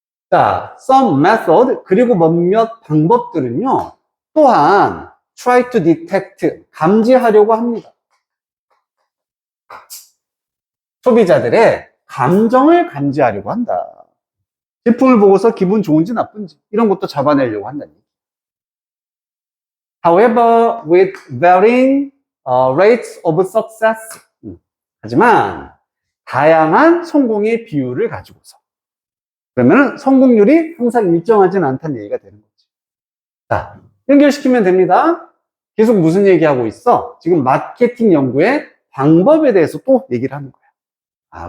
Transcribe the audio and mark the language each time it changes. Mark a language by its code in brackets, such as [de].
[ko] 자, [en] some method, [ko] 그리고 몇몇 방법들은요, 또한 [en] try to detect, [ko] 감지하려고 합니다. 소비자들의 감정을 감지하려고 한다. 제품을 보고서 기분 좋은지 나쁜지 이런 것도 잡아내려고 한다니. [en] However, with varying rates of success. [ko] 하지만 다양한 성공의 비율을 가지고서. 그러면 성공률이 항상 일정하진 않다는 얘기가 되는 거지. 자, 연결시키면 됩니다. 계속 무슨 얘기하고 있어? 지금 마케팅 연구의 방법에 대해서 또 얘기를 하는 거야.